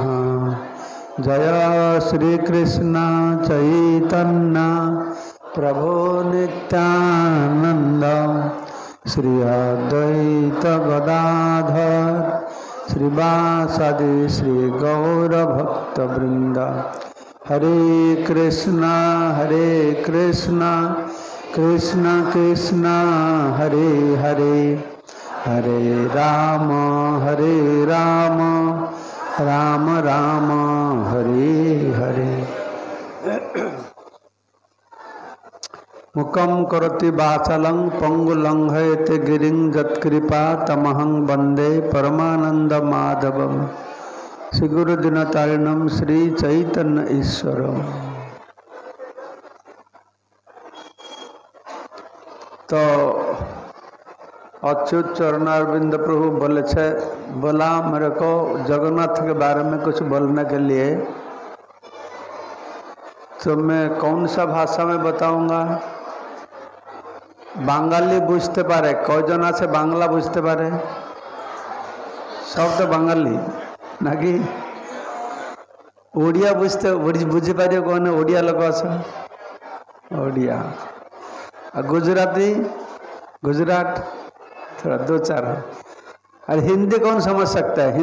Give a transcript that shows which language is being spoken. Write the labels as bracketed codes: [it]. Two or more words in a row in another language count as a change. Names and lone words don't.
[sa] जय श्री कृष्ण चैतन्य प्रभु नित्यानंद श्री अद्वैत गदाधर श्रीवासादि श्री गौर भक्त वृंद। हरे कृष्णा कृष्ण कृष्ण हरे हरे, हरे राम राम राम हरे हरे। मुखं करोति वाचालं पंगुलंघयते गिरिं यत्कृपा तमहं वंदे परमानंद माधवम श्री गुरुदिनतारिणं श्री चैतन्य ईश्वरम। [hi] तो अच्युत चरणारविंद प्रभु बोला मेरे को जगन्नाथ के बारे में कुछ बोलने के लिए। तो मैं कौन सा भाषा में बताऊंगा? [bn] বাঙালি বুঝতে পারে, কয়জন আছে বাংলা বুঝতে পারে? [hi] सब तो बांगाली ना कि [or] ଓଡ଼ିଆ ବୁଝତେ ବୁଝି ପାରିଓ [hi] कौन ओडिया लोग आछे? ओडिया। गुजराती गुजरात थोड़ा दो चार। और हिंदी कौन समझ सकता है?